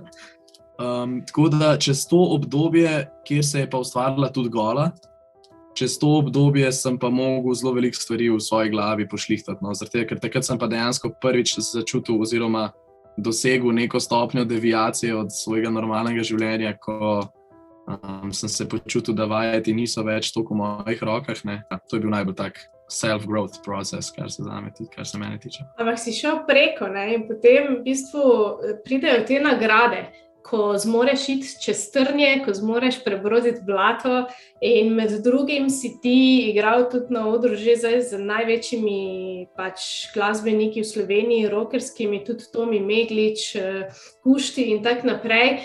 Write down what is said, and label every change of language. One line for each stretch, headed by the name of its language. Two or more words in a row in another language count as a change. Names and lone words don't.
Slovenian: Tako da čez to obdobje, kjer se je pa ustvarila tudi gola, čez to obdobje sem pa mogel zelo veliko stvari v svoji glavi pošlihtati, no, zaradi tega, ker takrat sem pa dejansko prvič začutil oziroma dosegel neko stopnjo deviacije od svojega normalnega življenja, ko sem se počutil, da vajeti niso več toliko v mojih rokah, ne. To je bil najbolj tak
English: self-growth process,
Slovenian: kar se mene tiče. Ampak si šel preko, ne, in potem v bistvu pridejo te nagrade, ko zmoreš iti čez trnje, ko zmoreš prebroditi blato in med drugim si ti igral tudi na odru že zdaj z največjimi pač glasbeniki v Sloveniji, rockerskimi, tudi Tomi Meglič, Pušti in tak naprej.